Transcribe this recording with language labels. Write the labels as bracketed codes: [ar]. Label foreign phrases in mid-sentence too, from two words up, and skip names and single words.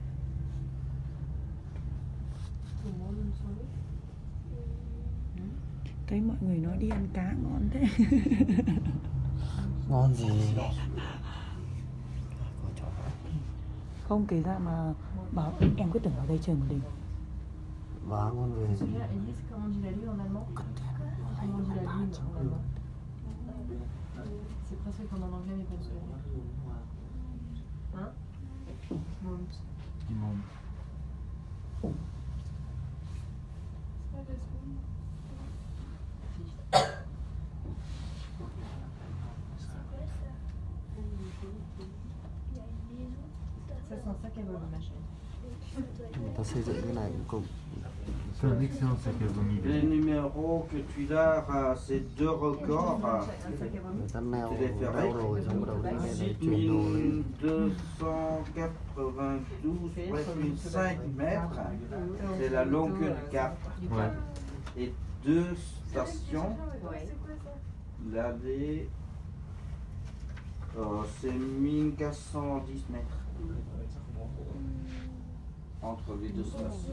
[vi] Thấy mọi người nói đi ăn cá ngon thế. Ngon gì? Có chó. Không kể ra mà bảo em cứ tưởng ở đây trời một đỉnh. Vá ngon về gì? [fr] Celui-là, Elise, comment on dit la lune en allemand? Comment on dit la lune en allemand? C'est presque comme en anglais, mais pas en espagnol. Hein? Mond. Il monte. Ça, c'est un sac à vomi, ma chérie. [vi] Người ta xây dựng cái này cũng cùng. [fr] C'est un excellent sac à vomi. Les numéros que tu as, c'est 2 records. Un sac à vomi. [vi] Người ta neo [fr] Téléphérique. [vi] neo rồi xong bắt đầu đi nghe này chuyển đồ lên. [fr] 6292,5 mètres. C'est la longueur du cap. Ouais. Et 2 stations. Ouais. L'aller, c'est 1410 mètres. Entre les 2 stations.